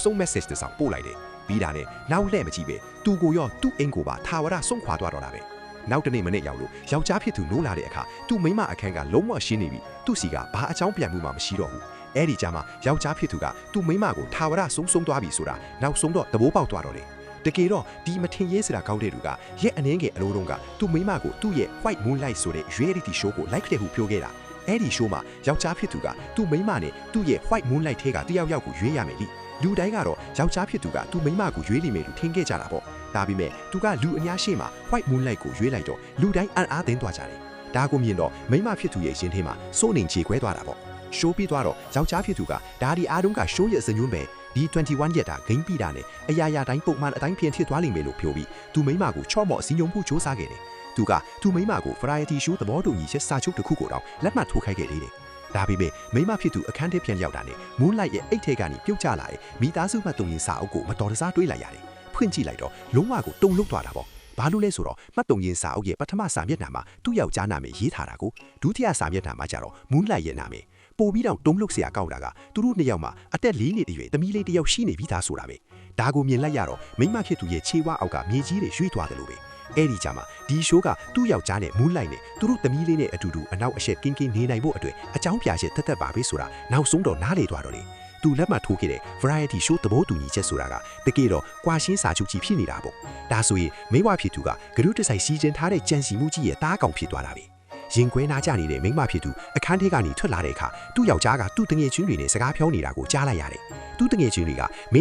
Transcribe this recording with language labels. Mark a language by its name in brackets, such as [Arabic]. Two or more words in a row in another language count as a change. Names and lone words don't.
[Burmese] ဆုံး message တစ်စောင်ပို့လိုက်တယ်ပြီးတာနဲ့နောက်လှည့်မကြည့်ပဲသူကိုရောသူ့အိမ်ကိုပါထာဝရဆုံးခွာသွားတော့တာပဲနောက်တနေ့မနေ့ရောက်လို့ယောက်ျားဖြစ်သူနိုးလာတဲ့အခါသူ့မိမအခန်းကလုံးဝရှင်းနေပြီသူ့စီကဘာအကြောင်းပြန်မှုမှမရှိတော့ဘူးအဲ့ဒီကြမှာယောက်ျားဖြစ်သူကသူ့ မိမကိုထာဝရဆုံးသွားပြီဆိုတာနောက်ဆုံးတော့သဘောပေါက်သွားတော့တယ်တကယ်တော့ဒီမထင်ရေးစရာကောင်းတဲ့သူကရဲ့အနှင်းငယ်အလိုတုန်းကသူ့မိမကိုသူ့ရဲ့ White Moonlight ဆိုတဲ့ [English] reality show [Burmese] ကို like ခဲ့ဟုပြောခဲ့တာအဲ့ဒီ show မှာယောက်ျားဖြစ်သူကသူ့မိမနဲ့သူ့ရဲ့ White Moonlight ထဲကတယောက်ယောက်ကိုရွေးရမယ်လိလူတိုင်းကတော့ယောက်ျားဖြစ်သူကသူ့မိမကိုရွေးလိမ့်မယ်လို့ထင်ခဲ့ ကြတာပေါ့ဒါပေမဲ့သူကလူအများရှေ့မှာ White Moonlight ကိုရွေးလိုက်တော့လူတိုင်းအံ့အားသင့်သွားကြတယ်ဒါကိုမြင်တော့မိမဖြစ်သူရဲ့ရင်ထဲမှာစိုးနေကြေခွဲသွားတာပေါ့ရှိုးပြီးသွားတော့ယောက်ျားဖြစ်သူကဒါဒီအားလုံးကရှိုးရဲ့စညွှန်းပဲဒီ21ရက်တာဂိမ်းပြီးတာနဲ့အရာရာတိုင်းပုံမှန်အတိုင်းပြင်ဖြစ်သွားလိမ့်မယ်လို့ပြောပြီးသူမိမကိုချော့မော့စီညုံမှုစ조사ခဲ့တယ်သူကသူမိမကို [English] variety show [Burmese] သဘောတူညီချက်စာချုပ်တစ်ခုကိုတော့လက်မှတ်ထိုးခိုင်းခဲ့တယ်ဒါ ပေမဲ့မိမဖြစ်သူအခန်းထဲပြန်ရောက်တာနဲ့ Moonlight ရဲ့အိတ်ထဲကနေပြုတ်ကျလာတဲ့မိသားစုမှတ်တုံရင်စာအုပ်ကိုမတော်တဆတွေးလိုက်ရတယ်ဖွင့်ကြည့်လိုက်တော့လုံးဝကိုတုံလုသွားတာပေါ့ဘာလို့လဲဆိုတော့ မှတ်တုံရင်စာအုပ်ရဲ့ပထမစာမျက်နှာမှာသူ့ယောက်ျားနာမည်ရေးထားတာကိုဒုတိယစာမျက်နှာမှာကျတော့ Moonlight ရဲ့နာမည်ပို့ပြီးတော့တုံးလုစရာကောက်တာကသူတို့နှစ်ယောက်မှာ အသက်4နှစ်အရွယ်သမီးလေးတစ်ယောက်ရှိနေပြီးသားဆိုတာပဲဒါကိုမြင်လိုက်ရတော့မိမဖြစ်သူရဲ့ခြေဝါအောက်ကမြေကြီးတွေရွှေ့သွားတယ်လို့ပဲအဲ့ဒီကြမှာဒီရှိုးကသူ့ယောက်ျားနဲ့ Moonlight နဲ့သူတို့သမီးလေးနဲ့အတူတူအနောက်အရှက်ကင်းကင်းနေနိုင်ဖို့အတွက်အကြောင်းပြချက်တက်ပါပဲဆိုတာနောက်ဆုံးတော့နားလေသွားတော့တယ်သူလက်မှတ်ထိုးခဲ့တဲ့ [English] variety show [Burmese] သဘောတူညီချက်ဆိုတာကတကယ်တော့ကွာရှင်းစာချုပ်ကြီးဖြစ်နေတာပေါ့ဒါဆိုရင်မိဘဖြစ်သူကဂရုတစိုက်စီစဉ်ထားတဲ့ကြံစီမှုကြီးရဲ့တား ကောင်ဖြစ်သွားတာပဲရင်ခွဲနာကြနေတဲ့မိမဖြစ်သူအခန်းထဲကနေထွက်လာတဲ့အခါသူ့ယောက်ျားကသူ့တငယ်ချင်းတွေနဲ့စကားပြောနေတာကိုကြားလိုက်ရတယ်သူ့တငယ်ချင်းတွေကမိ